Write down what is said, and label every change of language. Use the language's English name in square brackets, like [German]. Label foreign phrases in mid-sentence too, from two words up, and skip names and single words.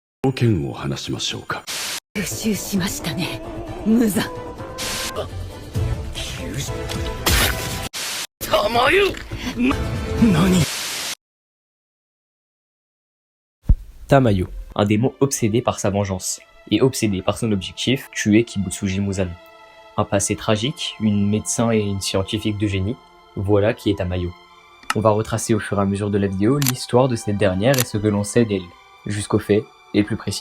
[Japanese] 条件を話しましょうか。復讐しましたね、無惨。玉湯何。 [French] Tamayo, un démon obsédé par sa vengeance, et obsédé par son objectif, tuer Kibutsuji Muzan. Un passé tragique, une médecin et une scientifique de génie, voilà qui est Tamayo. On va retracer au fur et à mesure de la vidéo l'histoire de cette dernière et ce que l'on sait d'elle, jusqu'aux faits les plus précis.